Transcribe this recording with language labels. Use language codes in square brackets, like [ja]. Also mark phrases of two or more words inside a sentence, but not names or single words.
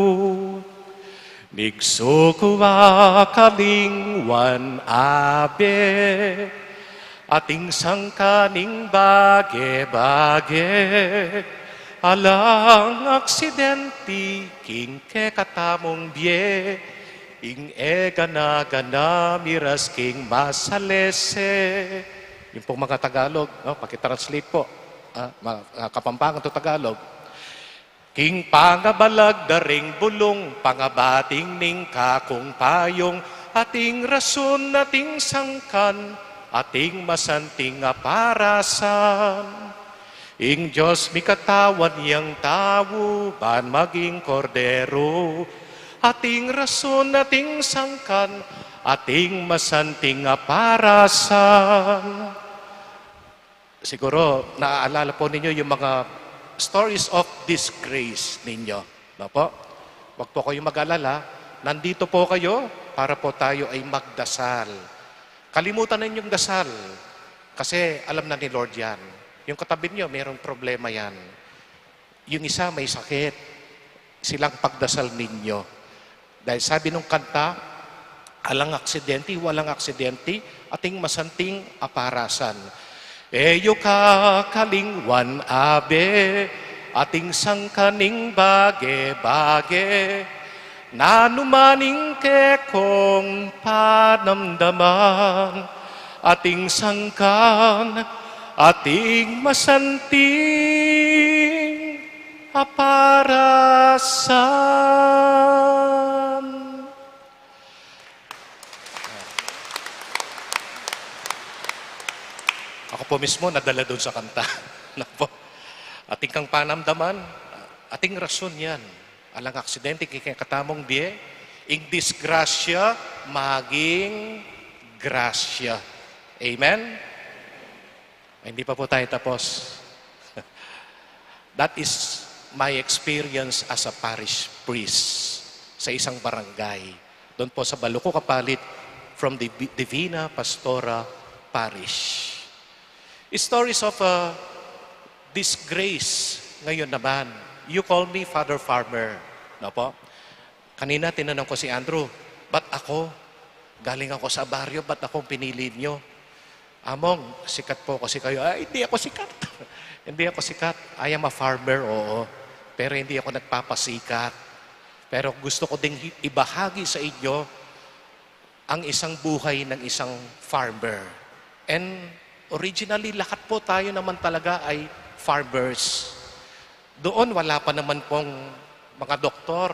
[pam] Nigsukuwa kalingwan abe, ating sangkaning bage-bage, alang aksidente king kekatamong bie, ing egana-gana miras king masalese, [tl] Yung pong mga Tagalog, no, pakitranslate po. Mga Kapampangan to Tagalog. [pam] King pangabalag daring bulong, pangabating ning kakong payong, ating rason ating sangkan, ating masanting aparasan. Ing Diyos mi katawan yang tawo, ban maging kordero, ating rason ating sangkan, ating masanting aparasan. [tl] Siguro, naaalala po ninyo yung mga [en] stories of disgrace [tl] ninyo. No po? Huwag po kayong mag-alala. Nandito po kayo para po tayo ay magdasal. Kalimutan na yung dasal. Kasi alam na ni Lord yan. Yung katabi nyo, mayroong problema yan. Yung isa may sakit. Silang pagdasal ninyo. Dahil sabi nung kanta, walang aksidente, [pam] ating masanting aparasan. Eyo ka kalingwan abe, ating sangkaning bage-bage, nanumaning kekong panamdaman, ating sangkan, ating masanting aparasan. [tl] Ako po mismo nadala doon sa kanta. [pam] Ating kang panamdaman, ating rason yan. Alang aksidente, kikatamong diye, ing disgrasya, maging grasya. Amen? [tl] Ay, hindi pa po tayo tapos. [en] That is my experience as a parish priest [tl] sa isang barangay. Doon po sa Baluco Kapalit [en] from the Divina Pastora Parish. Stories of disgrace [tl] ngayon naman. [en] You call me Father Farmer. [tl] No po? Kanina tinanong ko si Andrew, ba't ako? Galing ako sa baryo, ba't akong pinili nyo? Among, sikat po kasi kayo. Ay, hindi ako sikat. Hindi ako sikat. [en] I am a farmer, [tl] oo. Pero hindi ako nagpapasikat. Pero gusto ko ding ibahagi sa inyo ang isang buhay ng isang farmer. [en] And originally, [tl] lahat po tayo naman talaga ay farmers. Doon, wala pa naman pong mga doktor.